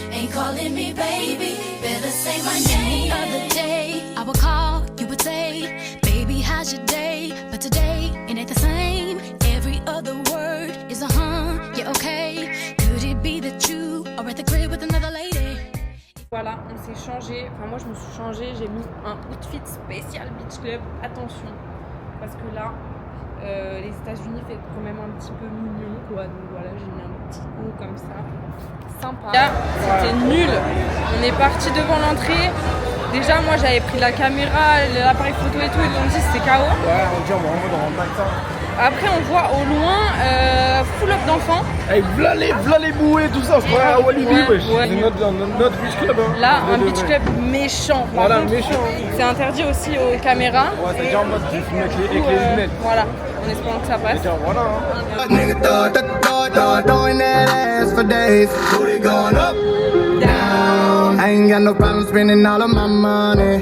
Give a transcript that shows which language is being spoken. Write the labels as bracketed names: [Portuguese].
[English] Ain't calling me baby. Better say my name. The other day I would call, you would say, baby how's your day? But today it ain't the same. Every other word is a yeah okay. Could it be that you are at the crib with another lady? [French] Voilà, on s'est changé. Enfin, moi je me suis changée. J'ai mis un outfit spécial Beach Club. Attention, parce que là, les États-Unis fait quand même un petit peu mignon, quoi. Donc voilà, j'ai mis un petit haut comme ça. Sympa. Là, c'était nul. On est parti devant l'entrée. Déjà, moi j'avais pris la caméra, l'appareil photo et tout. Ils ont dit c'était KO. Ouais, on dit on va en mode matin. Après, on voit au loin full up d'enfants. Hey, v'là les bouées, tout ça, on se croirait à Walibi, wesh. Ouais. C'est notre beach club. Hein. Là, un beach club méchant. Voilà, contre, méchant. C'est interdit aussi aux caméras. Ouais, c'est déjà en mode tu filmes avec les lunettes. Voilà, en espérant que ça passe. Déjà, voilà. Hein. [English] Nigga throwing that ass for days. Booty going up, down. I ain't got no problem spending all of my money.